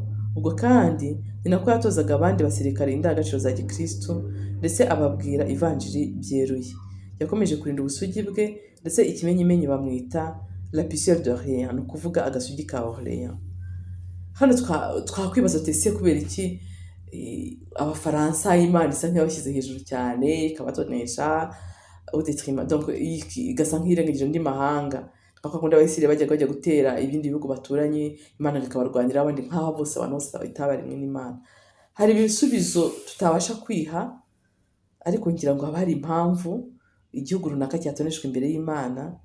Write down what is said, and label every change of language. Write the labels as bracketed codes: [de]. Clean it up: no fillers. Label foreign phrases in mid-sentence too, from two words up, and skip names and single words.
[rw] Ubwo kandi ni nako yatozaga abandi basirikare indangagaciro za Gikristo, ndetse ababwira ivanjiri byeruye. Yakomeje kurinda ubusugi bwe, ndetse ikimenyimenyi bamwita [fr] la pucelle d'Orléans, [rw] ni ukuvuga agasugi ka Orleans. Hano twakwibaza tese kubera iki Abafaransa Imana isa nk'abashyize hejuru cyane, ikabatonesha [fr] au détriment, donc [rw] igasa nk'irengagije andi mahanga. Bakakunda Abasirayeli bajya gutera ibindi bihugu baturanye, Imana ikabarwanira, abandi nk'aho bose abantu bose itabarimwe n'Imana. Hari ibisubizo tutabasha kwiha, ariko ngira ngo haba hari impamvu igihugu runaka cyatoneshwa imbere y'Imana.